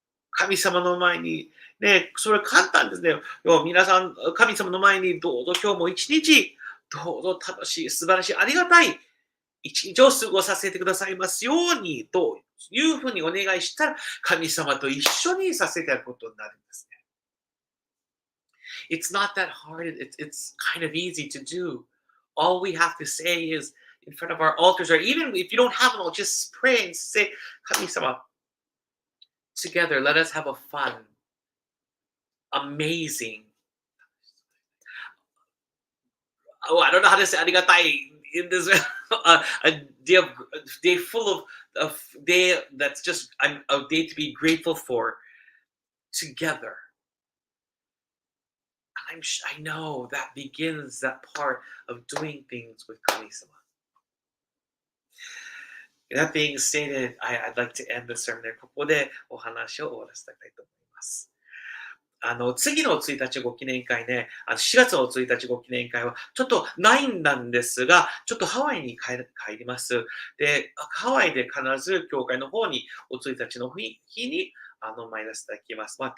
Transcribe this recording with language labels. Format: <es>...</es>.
<ja>神様の前に、ね、それ簡単ですね。皆さん、神様の前にどうぞ今日も一日、どうぞ楽しい、素晴らしい、ありがたい一日を過ごさせてくださいますように、というふうにお願いしたら、神様と一緒にさせていくことになるんですね。</ja> <en>It's not that hard. It's kind of easy to do. All we have to say is in front of our altars, or even if you don't have them, just pray and say, 神様 together, let us have a fun, amazing. Oh, I don't know how to say ありがたい in this a day full of day that's just a day to be grateful for together. I know that begins that part of doing things with 神様。 That being stated, I'd like to end the sermon there.</en> <ja>ここでお話を終わらせたいと思います。次の1日ご記念会ね、4月の1日ご記念会は、ちょっとないんなんですが、ちょっとハワイに帰ります。で、ハワイで必ず教会の方に、お1日の日に、参らせていただきます。</ja>